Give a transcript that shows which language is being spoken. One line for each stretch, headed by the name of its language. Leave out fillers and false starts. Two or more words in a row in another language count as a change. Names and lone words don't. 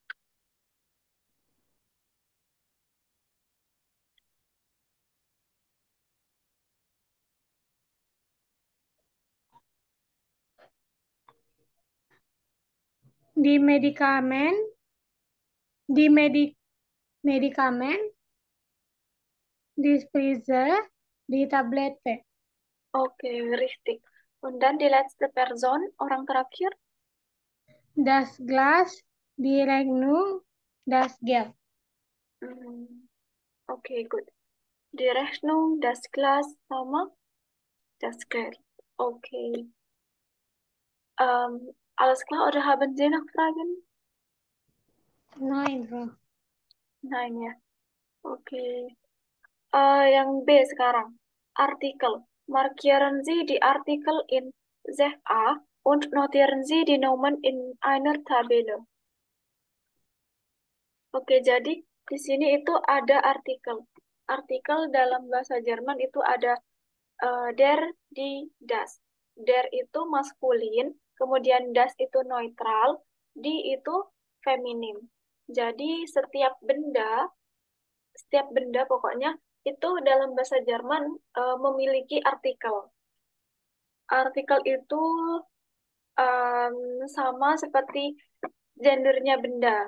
German: Die Medikamen, die Medikamen, die Spritze, die Tablette. Oke, richtig. Und dann die letzte Person,
Indonesian: orang terakhir.
German: Das Glas, die Rechnung, das Geld. Hmm, Oke, gut. Die Rechnung, das Glas sama das Geld. Okay. Alles klar, oder haben Sie noch Fragen? Nein, Frau. Nein,
Indonesian: ya. Oke. Yang B sekarang. Artikel.
German: Markieren Sie die Artikel in ZA und notieren Sie die Nomen in einer Tabelle.
Indonesian: Oke, jadi di sini itu ada artikel. Artikel dalam bahasa Jerman itu ada
German: der, die, das.
Indonesian: Der itu maskulin, kemudian das itu neutral, die itu feminim. Jadi setiap benda pokoknya itu dalam bahasa Jerman memiliki artikel. Artikel itu sama seperti gendernya benda.